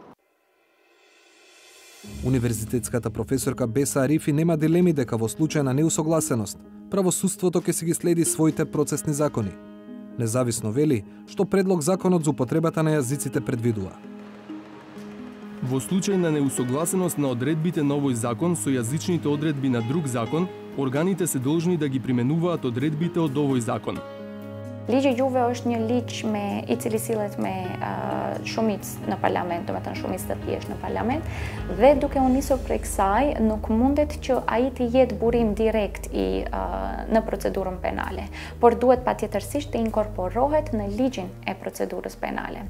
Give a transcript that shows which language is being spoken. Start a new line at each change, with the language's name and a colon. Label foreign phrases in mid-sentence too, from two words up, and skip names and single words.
Macedonian: Универзитетската професорка Беса Арифи нема дилеми дека во случај на неусогласеност, правосудството ќе си ги следи своите процесни закони. Независно вели што предлог законот за употребата на јазиците предвидува. Во случај на неусогласеност на одредбите на овој закон со јазичните одредби на друг закон, органите се должни да ги применуваат одредбите од овој закон.
Albanian: Ligji juve është një ligj i cili sillet me shumicë në parlament, domethënë shumicë të thjeshtë në parlament, dhe duke u nisur prej kësaj, nuk mundet që ai të jetë burim direkt në procedurën penale, por duhet patjetërsisht të inkorporohet në ligjin e procedurës penale.